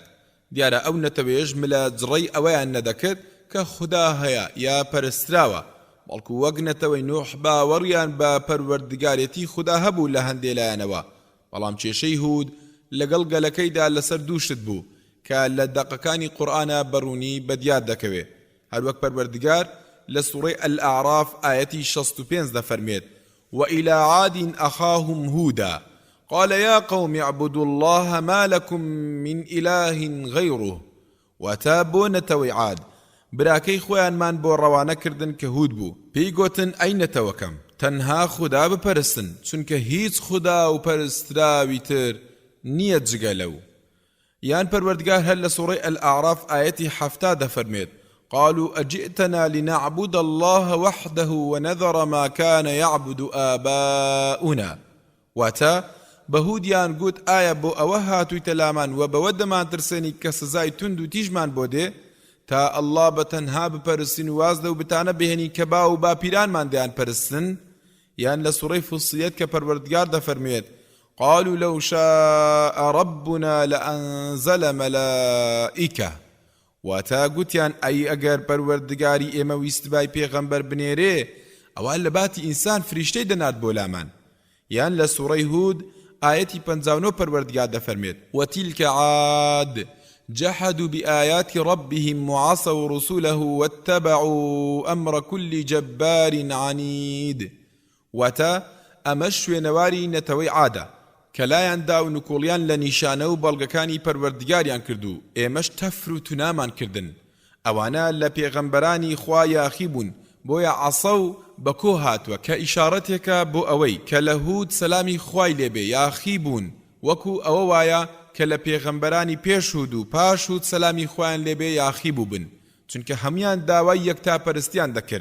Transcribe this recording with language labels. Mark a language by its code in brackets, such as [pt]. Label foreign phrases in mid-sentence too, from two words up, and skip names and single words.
[ckb] دیارە ئەو نەتەوەیەش ملە جڕەی ئەوەیان نەدەکرد کە خوددا هەیە یا پەرستراوە، بەڵکو وەک نەتەوەی نوح باوەڕیان بە پەروەردگارێتی خوددا هەبوو لە هەندێ لایەنەوە، بەڵام کێشەی هود لەگەڵ گەلەکەیدا لەسەر دووشت بوو کە لە دەقەکانی قورئانە بەڕوونی بەدیار دەکەوێ. هەروەک پەروەردگار لە سوورەی ئەلئاعراف ئاەتی 65 دەفەرمێت: [ar] وإلى عاد أخاهم هودا قال يا قوم اعبدوا الله ما لكم من إله غيره. [ckb] واتابو نەتەوەی عاد براکەی خۆیانمان بۆ ڕەوانەکردن کە هود بوو، پێی گوتن ئەی نەتەوەکەم تەنها خوددا بپەرستن، چونکە هیچ خوددا و پەرستراوی تر نییە جگە لەو. یان پەروەردگار هەر لە سوورەی ئەلئاعراف ئاەتی 70 دەفەرمێت: [ar] قالوا أجئتنا لنعبد الله وحده ونذر ما كان يعبد آباؤنا. [ckb] واتا بەهودیان گوت ئایا بۆ ئەوە هاتوویتە لامان و بەوە دەمانترسێنی کە سزای تند و تیژمان بۆ دێ تا ئەڵڵا بەتەنها بپەرستین و واز لەو بتانە بهێنی کە با و باپیرانمان دەیان پەرستن. یان لە سوورەی فوسیلەت کە پەروەردگار دەفەرمێت: [ar] قالوا لو شاء ربنا لأنزل ملائكة. [ckb] واتا گوتیان ئەی ئەگەر پەروەردگاری ئێمە ویستبای پێغەمبەر بنێرێ ئەوان لە باتی ئینسان فریشتەی دەنات بۆ لامان. یان لە سوورەی هود ئاەتی 59 پەروەردگار دەفەرمێت: [ar] وتلك عاد جحدوا بآيات ربهم وعصوا رسله واتبعوا أمر كل جبار عنيد. [ckb] واتا ئەمە شوێنەواری نەتەوەی عادە کە لایەندا و نکۆڵیان لە نیشانە و بەڵگەکانی پەروەردگاریان کردو، ئێمەش تەفر و تونامان کردن. ئەوانە لە پێغەمبەرانی خوا یاخی بوون، بۆیە عەسە و بەکۆ هاتووە کە ئیشارەتێکە بۆ ئەوەی کە لە هود سەلامی خوای لێبێ یاخی بوون، وەکو ئەوە وایە کە لە پێغەمبەرانی پێش هود و پاش هود سەلامی خوایان لێبێ یاخی بوو بن، چونکە هەمویان داوای یەکتاپەرستیان دەکرد.